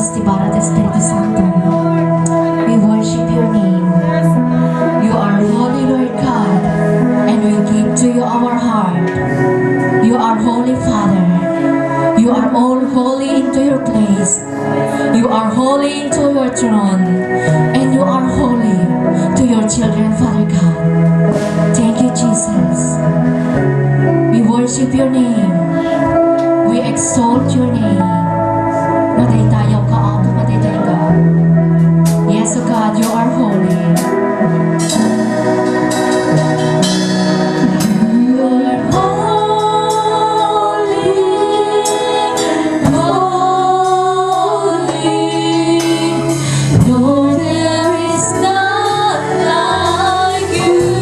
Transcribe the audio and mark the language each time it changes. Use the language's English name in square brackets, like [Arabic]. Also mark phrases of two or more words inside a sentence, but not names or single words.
[Spanish] Padre, Espiritu Santo. [English] We worship your name. You are holy, Lord God, and we give to you our heart. You are holy, Father. You are all holy into your place. You are holy into your throne, and you are holy to your children, Father God. Thank you, Jesus. We worship your name. We exalt your name. [Iloko] Maday tayo ka, Apo, maday tayo ka. [English] Yes, O God, you are holy. You are holy, holy. Lord, there is none like you.